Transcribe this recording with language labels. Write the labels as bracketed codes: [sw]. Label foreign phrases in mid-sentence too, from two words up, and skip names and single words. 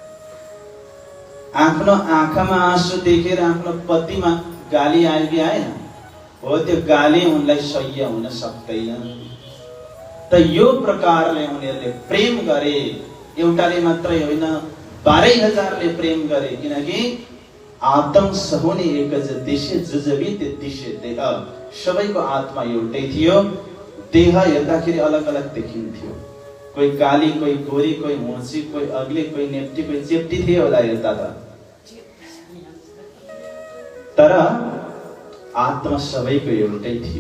[ne] आफ्नो आँखामा आँसु देखेर आफ्नो पतिमा गाली आयो कि आएन? हो, त्यो गाली उनलाई सह्य हुन सक्दैन। त यो प्रकारले उनीहरूले प्रेम गरे। एउटाले मात्रै होइन, 12,000ले प्रेम गरे। [gu] किनकि आत्म सहुने एकज दिशे जुजबी ते दिशे देह। [ne] सबैको आत्मा एउटै थियो। देह हेर्दाखेरि अलग अलग देखिन्थ्यो। कोही काली, कोही गोरी, कोही मोची, कोही अग्ली, कोही नेप्टी, कोही चेप्टी थियो होला हेर्दा त। तर आत्मा सबैको एउटै थियो।